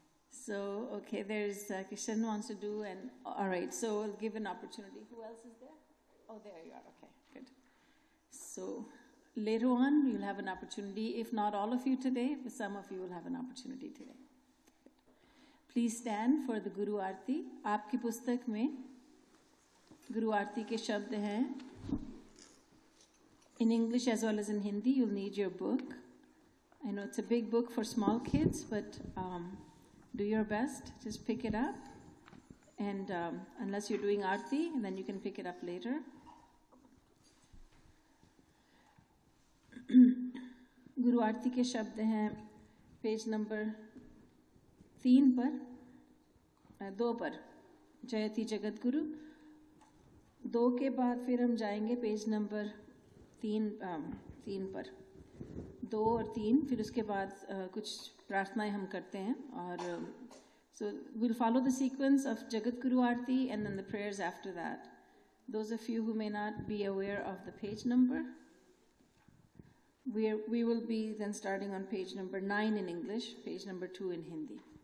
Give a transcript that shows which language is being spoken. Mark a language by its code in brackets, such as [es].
[en] So, okay, there's Kishan wants to do, and all right, so we'll give an opportunity. Who else is there? Oh, there you are, okay, good. So, later on, you'll have an opportunity, if not all of you today, but some of you will have an opportunity today. Please stand for the Guru Aarti. [hi] आपकी पुस्तक में Guru Aarti के शब्द हैं. [en] In English as well as in Hindi, you'll need your book. I know it's a big book for small kids, but do your best. Just pick it up. And unless you're doing Aarti, then you can pick it up later. [hi] गुरु आरती के शब्द हैं page number 3 पर 2 पर जयति जगत गुरु। 2 के बाद फिर हम जाएंगे पेज नंबर 3 पर 2 और 3, फिर उसके बाद कुछ प्रार्थनाएं हम करते हैं और [en] so we'll follow the sequence of Jagat Guru Aarti and then the prayers after that. Those of you who may not be aware of the page number, we will be then starting on page number 9 in English, page number 2 in Hindi.